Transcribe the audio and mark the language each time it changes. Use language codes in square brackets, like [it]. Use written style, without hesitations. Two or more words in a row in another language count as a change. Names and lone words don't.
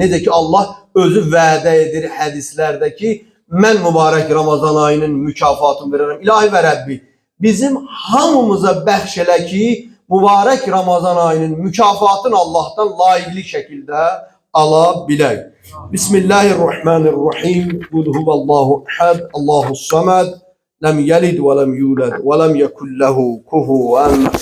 [az] Necə ki Allah özü vədə edir hədislərdə ki, mən mübarək Ramazan ayının mükafatını verərəm. İlahi və Rəbbi, bizim hamımıza bəxş elə ki, mübarək Ramazan ayının mükafatını Allah'tan layiqli şəkildə ala bilək. [ar] بسم الله الرحمن الرحيم. قل هو الله أحد الله الصمد, لم يلد ولم يولد ولم يكن له كفوا